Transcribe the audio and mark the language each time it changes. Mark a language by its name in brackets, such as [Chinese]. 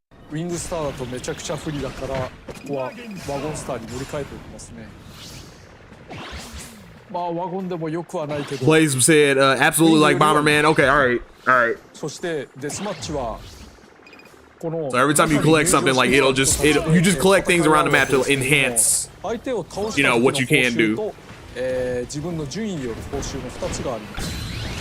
[Japanese] ウィングスターだとめちゃくちゃ不利だから、ここはワゴンスターに乗り換えておきますね。まあワゴンでもよくはないけど。 [English] Blaze said, absolutely like Bomberman. Okay, all right. [Japanese] そしてデスマッチはこの [English] So every time you collect something, like you just collect things around the map to enhance, you know, what you can do. [Japanese] 自分の順位による報酬の2つがあります。